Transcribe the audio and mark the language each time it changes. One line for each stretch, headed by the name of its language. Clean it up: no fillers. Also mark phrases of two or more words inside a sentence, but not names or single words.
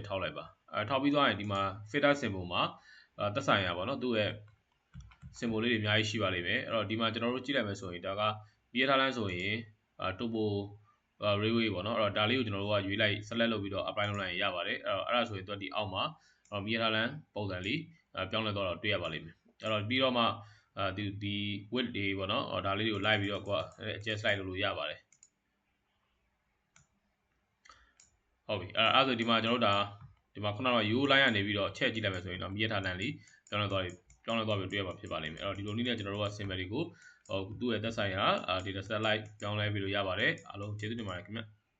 Burmese: ထောက်လိုက်ပါထောက်ပြီးသွားရင်ဒီမှာ
English: filter symbol
Burmese: မှာသက်ဆိုင်ရာပေါ့နော်သူ့ရဲ့ symbol လေးတွေအများကြီးရှိပါလိမ့်မယ်အဲ့တော့ဒီမှာကျွန်တော်တို့ကြည့်လိုက်မယ်ဆိုရင်ဒါကပြီးရထားလမ်းဆိုရင်
English: topo railway
Burmese: ပေါ့နော်အဲ့တော့ဒါလေးကိုကျွန်တော်တို့ကရွေးလိုက် select လုပ်ပြီးတော့ apply လုပ်လိုက်ရင်ရပါတယ်အဲ့ဒါဆိုရင်သူကဒီအောက်မှာပြီးရထားလမ်းပုံစံလေးပြောင်းလဲတော့တွေ့ရပါလိမ့်မယ်အဲ့တော့ပြီးတော့မှဒီ width တွေပေါ့နော်ဒါလေးတွေကိုလိုက်ပြီးတော့ကိုက adjust လိုက်လို့ရပါတယ် ဟုတ်ပြီအဲ့ဆိုဒီမှာကျွန်တော်တို့ဒီမှာခုနက
English: U line
Burmese: ကနေပြီးတော့ချက်ကြည့်လိုက်မယ်ဆိုရင်တော့မိရထားလမ်းလေးပြောင်းလဲသွားပြီးတွေ့ရမှာဖြစ်ပါလိမ့်မယ်အဲ့တော့ဒီလိုနည်းနဲ့ကျွန်တော်တို့က symbol တွေကိုသူ့ရဲ့သက်ဆိုင်ရာ
English: data set like
Burmese: ပြောင်းလဲပြီးလို့ရပါတယ်အားလုံးကျေးဇူးတင်ပါတယ်ခင်ဗျ